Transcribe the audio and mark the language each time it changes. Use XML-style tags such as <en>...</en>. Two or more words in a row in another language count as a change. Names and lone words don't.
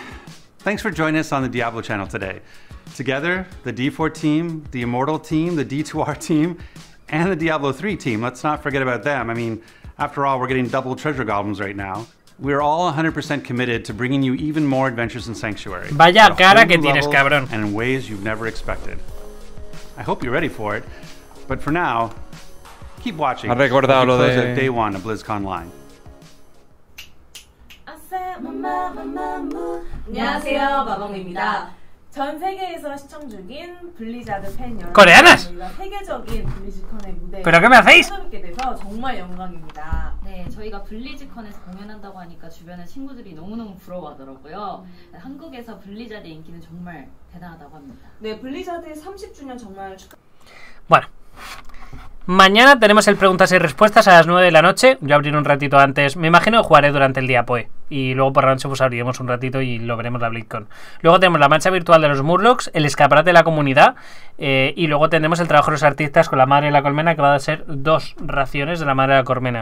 <en>Thanks for joining us on the Diablo channel today. Together, the D4 team, the Immortal team, the D2R team, and the Diablo 3 team. Let's not forget about them. I mean, after all, we're getting double treasure goblins right now. We're all 100% committed to bringing you even more adventures in Sanctuary.</en> <es>Vaya cara que tienes, cabrón.</es> <en>And in ways you've never expected. I hope you're ready for it. But for now, keep watching.</en> <es>Ha recordado lo de</es> <en>Day 1 of BlizzCon Line.</en> <ko>안녕하세요, 마봉입니다. 전 세계에서 시청 중인 블리자드 팬 여러분,</ko> <es>¡Coreanas!</es> <ko>세계적인 블리즈컨의 무대에</ko> <es>¿Pero qué me hacéis?</es> <ko>찾아뵙게 돼서 정말 영광입니다. 네, 저희가 블리즈컨에서 공연한다고 하니까 주변의 친구들이 너무너무 부러워하더라고요. 한국에서 블리자드의 인기는 정말 대단하다고 합니다. 네, 블리자드의 30주년 정말</ko> <es>Bueno. Mañana tenemos el preguntas y respuestas a las 9 de la noche. Yo abriré un ratito antes. Me imagino que jugaré durante el día, pues. Y luego por la noche pues abriremos un ratito y lo veremos la Blizzcon. Luego tenemos la marcha virtual de los Murlocs, el escaparate de la comunidad. Y luego tendremos el trabajo de los artistas con la madre de la colmena, que va a ser 2 raciones de la madre de la colmena.</es>